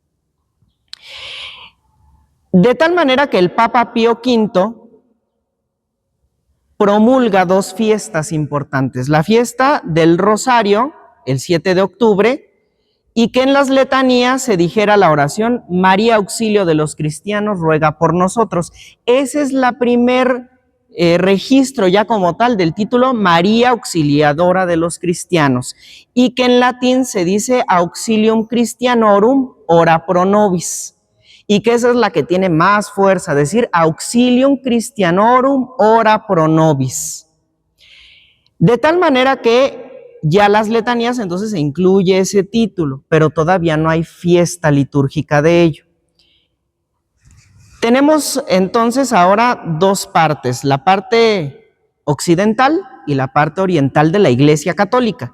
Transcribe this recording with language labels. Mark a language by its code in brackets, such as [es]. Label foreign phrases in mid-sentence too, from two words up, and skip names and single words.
[es] De tal manera que el Papa Pío V promulga dos fiestas importantes: la fiesta del Rosario, el 7 de octubre, y que en las letanías se dijera la oración María, auxilio de los cristianos, ruega por nosotros. Ese es la primer registro ya como tal del título María, auxiliadora de los cristianos, y que en latín se dice [la] Auxilium Christianorum, ora pro nobis, [es] y que esa es la que tiene más fuerza, decir [la] Auxilium Christianorum, ora pro nobis. [es] De tal manera que ya las letanías entonces se incluye ese título, pero todavía no hay fiesta litúrgica de ello. Tenemos entonces ahora dos partes, la parte occidental y la parte oriental de la Iglesia Católica.